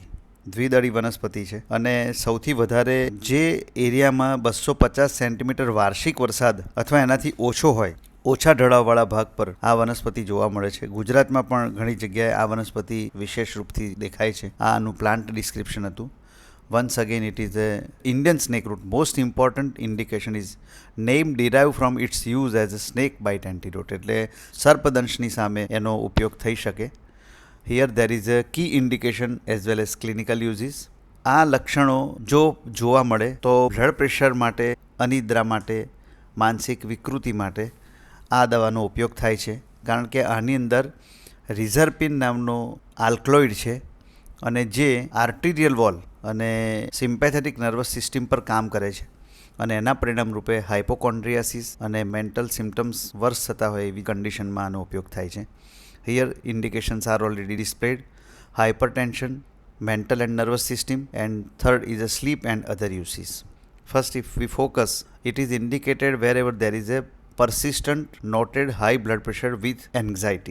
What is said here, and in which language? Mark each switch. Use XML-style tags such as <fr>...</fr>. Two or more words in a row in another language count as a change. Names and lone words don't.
<gu>દ્વિદળી વનસ્પતિ છે અને સૌથી વધારે જે એરિયામાં 250 સેન્ટીમીટર વાર્ષિક વરસાદ અથવા એનાથી ઓછો હોય, ઓછા ઢળાવવાળા ભાગ પર આ વનસ્પતિ જોવા મળે છે. ગુજરાતમાં પણ ઘણી જગ્યાએ આ વનસ્પતિ વિશેષ રૂપથી દેખાય છે. આ આનું</gu> <en>plant description</en> <gu>હતું.</gu> <en>Once again, it is a Indian snakeroot. Most important indication is name derived from its use as a snakebite antidote.</en> <gu>એટલે સર્પદંશની સામે એનો ઉપયોગ થઈ શકે.</gu> <en>Here there is a key indication as well as clinical uses.</en> <gu>આ લક્ષણો જો જોવા મળે તો</gu> <en>blood pressure</en> <gu>માટે, અનિદ્રા માટે, માનસિક વિકૃતિ માટે આ દવાનો ઉપયોગ થાય છે, કારણ કે આની અંદર રિઝર્પિન નામનો આલ્કલોઇડ છે અને જે</gu> <en>arterial wall</en> <gu>અને</gu> <en>sympathetic nervous system</en> <gu>પર કામ કરે છે અને એના પરિણામ રૂપે હાઇપોકોન્ડ્રિયાસિસ અને</gu> <en>mental symptoms worse</en> <gu>થતા હોય એવી કન્ડિશનમાં આનો ઉપયોગ થાય છે.</gu> <en>Here indications are already displayed: hypertension, mental and nervous system, and third is a sleep and other uses. First, if we focus, it is indicated wherever there is a persistent noted high blood pressure with anxiety.</en>